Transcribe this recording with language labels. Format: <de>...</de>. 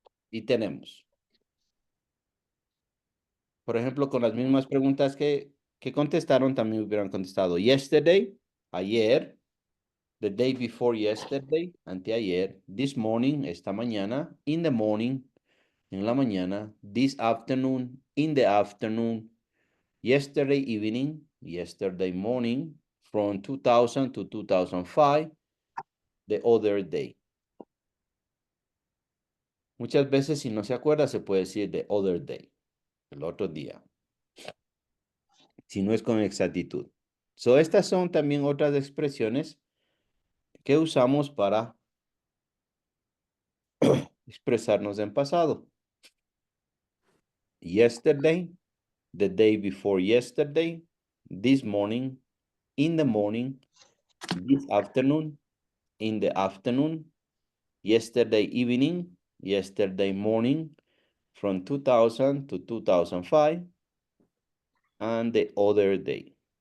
<es>Y tenemos, por ejemplo, con las mismas preguntas que contestaron, también hubieran contestado yesterday, ayer,</es> <en>the day before yesterday,</en> <es>anteayer,</es> <en>this morning,</en> <es>esta mañana,</es> <en>in the morning,</en> <es>en la mañana.</es> <en>This afternoon, in the afternoon. Yesterday evening, yesterday morning. From 2000 to 2005. The other day.</en> <es>Muchas veces, si no se acuerda, se puede decir</es> <en>the other day.</en> <es>El otro día. Si no es con exactitud. So, estas son también otras expresiones que usamos para expresarnos en pasado.</es> <en>Yesterday, the day before yesterday, this morning, in the morning, this afternoon, in the afternoon, yesterday evening, yesterday morning, from 2000 to 2005, and the other day.</en>